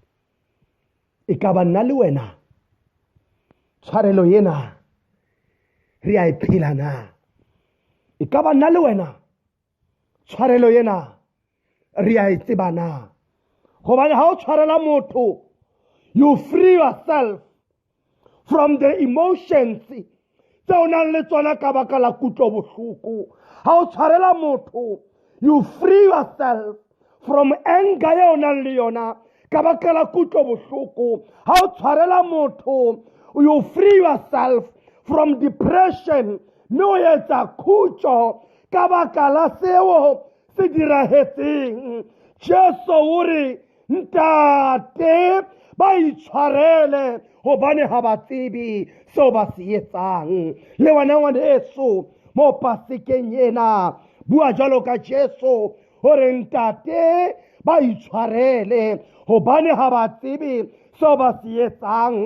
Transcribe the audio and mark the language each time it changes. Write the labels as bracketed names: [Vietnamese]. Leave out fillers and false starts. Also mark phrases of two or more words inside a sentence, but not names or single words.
[Southern Sotho] E ka ba nna le wena tshwarelo yena re a e phela na? E ka ba nna le wena tshwarelo yena re a e tseba na? Hobane ha o tshwarela motho, [English] you free yourself from the emotions [Southern Sotho] tse o nang le tsona ka baka la kutlo bohloko. Ha o tshwarela motho, [English] you free yourself from anger [Southern Sotho] ye o nang le yona ka baka la kutlo bohloko. Ha o tshwarela motho, [English] you free yourself from depression, [Southern Sotho] mme o etsa khutso ka baka la seo se dirahetseng. Jesu o re ntate ba itshwarele hobane ha ba tsebe seo ba se etsang. Le wena ngwaneso mo Pasekeng ena, bua jwalo ka Jesu o re ntate ba itshwarele hobane ha ba tsebe seo ba se etsang.